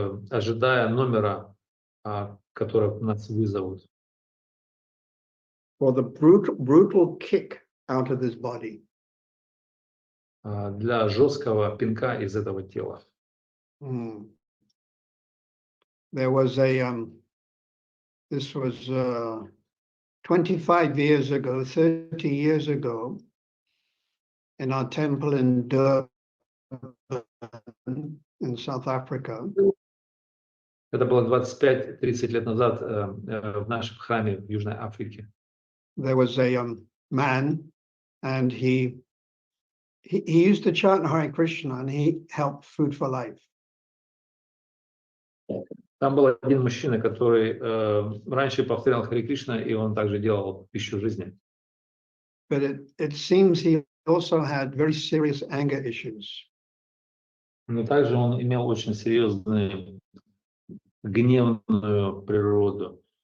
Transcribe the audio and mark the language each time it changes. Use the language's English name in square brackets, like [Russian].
[Russian] Ожидая номера, который нас вызовут. [English] For the brutal kick out of this body. [Russian] Для жесткого пинка из этого тела. [English] There was this was 25 years ago, 30 years ago, in our temple in Durban, in South Africa. [Russian] Это было 25-30 лет назад в нашем храме в Южной Африке. [English] There was a man, and he used to chant Hare Krishna, and he helped Food for Life. [Russian] Там был один мужчина, который раньше повторял Харе Кришна, и он также делал пищу жизни. [English] But it seems he also had very serious anger issues. [Russian] Но также он имел очень серьезную гневную природу.